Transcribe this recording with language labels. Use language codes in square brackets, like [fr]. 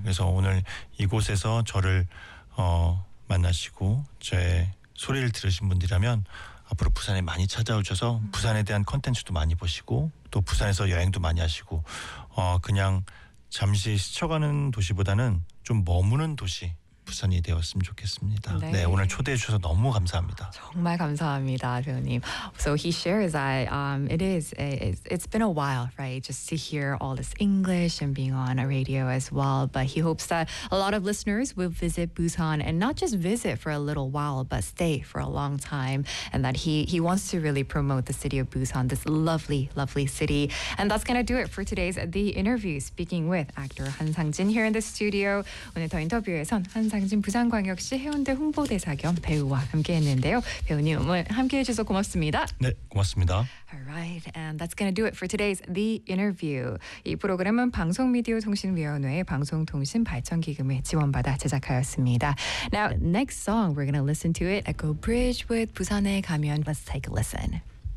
[ko] 그래서 오늘 이곳에서 저를 만나시고 제 소리를 들으신 분들이라면 앞으로 부산에 많이 찾아오셔서 부산에 대한 컨텐츠도 많이 보시고 또 부산에서 여행도 많이 하시고 그냥 잠시 스쳐가는 도시보다는 좀 머무는 도시 부산이 되었으면 좋겠습니다. 네. 네, 오늘 초대해 주셔서 너무 감사합니다. 정말 감사합니다, 대표님. [en] So he shares that it is it's been a while, right? Just to hear all this English and being on a radio as well. But he hopes that a lot of listeners will visit Busan and not just visit for a little while, but stay for a long time. And that he wants to really promote the city of Busan, this lovely, lovely city. And that's gonna do it for today's The Interview. Speaking with actor Han Sang-jin here in the studio. [ko] 오늘 더 인터뷰에선 한상진 부산광역시 해운대 홍보대사 겸 배우와 함께했는데요. 배우님 오늘 함께해 주셔서 고맙습니다. 네, 고맙습니다. [en] Alright, and that's gonna do it for today's The Interview. [ko] 이 프로그램은 방송미디어통신위원회의 방송통신발전기금의 지원받아 제작하였습니다. [en] Now, next song, we're gonna listen to it. Echo Bridge with 부산에 가면. Let's take a listen.